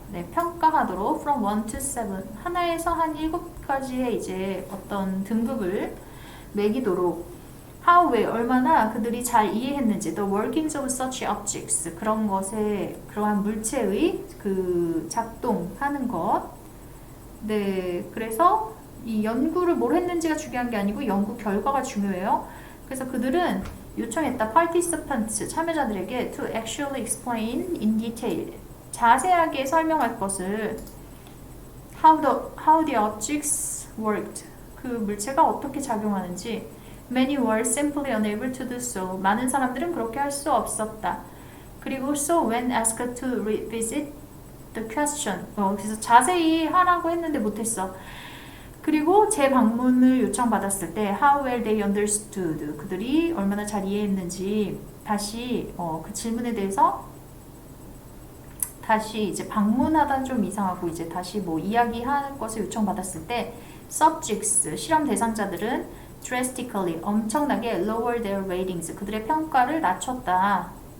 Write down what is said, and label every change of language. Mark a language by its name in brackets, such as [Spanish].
[Korean] 네, 평가하도록 [English] from 1 to 7, [Korean] 하나에서 한 7가지의 이제 어떤 등급을 매기도록 [English] how well, [Korean] 얼마나 그들이 잘 이해했는지 [English] the workings of such objects, [Korean] 그런 것에 그러한 물체의 그 작동하는 것. 네, 그래서 이 연구를 뭘 했는지가 중요한 게 아니고 연구 결과가 중요해요. 그래서 그들은 요청했다. [English] participants, [Korean] 참여자들에게 [English] to actually explain in detail, [Korean] 자세하게 설명할 것을 [English] how the objects worked, [Korean] 그 물체가 어떻게 작용하는지. [English] Many were simply unable to do so, [Korean] 많은 사람들은 그렇게 할 수 없었다. 그리고 [English] so when asked to revisit the question, [Korean] 그래서 자세히 하라고 했는데 못했어. 그리고 재방문을 요청받았을 때 [English] how well they understood, [Korean] 그들이 얼마나 잘 이해했는지 다시 그 질문에 대해서 다시 이제 방문하다 좀 이상하고 이제 다시 뭐 이야기할 것을 요청받았을 때 subjects, 실험 대상자들은 [English] drastically, [Korean] 엄청나게 [English] lower their ratings, [Korean] 그들의 평가를 낮췄다.